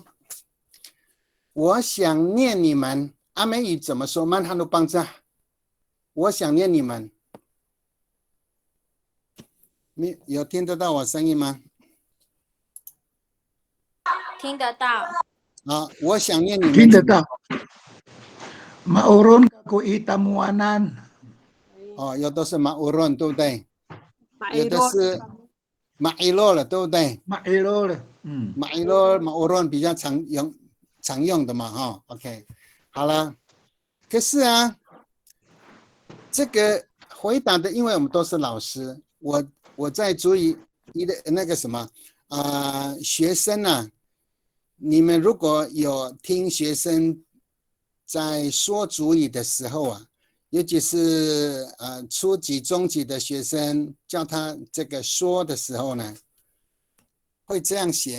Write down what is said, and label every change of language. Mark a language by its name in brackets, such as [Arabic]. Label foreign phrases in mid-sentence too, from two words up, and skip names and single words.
[Chinese] 我想念你们，阿美语怎么说？曼哈鲁邦扎，我想念你们。有听得到我声音吗？听得到。我想念你们。听得到。 [Amis] Mauron ko itamuanan。 [Chinese] 有的是mauron，对不对？有的是mailo了，对不对 [Amis] ？mailo了， mailo mauron [Chinese] 比较常用的嘛，OK。好了，可是啊，这个回答的，因为我们都是老师，我在注意你的那个什么学生啊，你们如果有听学生在说主语的时候啊，尤其是初级、中级的学生叫他这个说的时候呢，会这样写。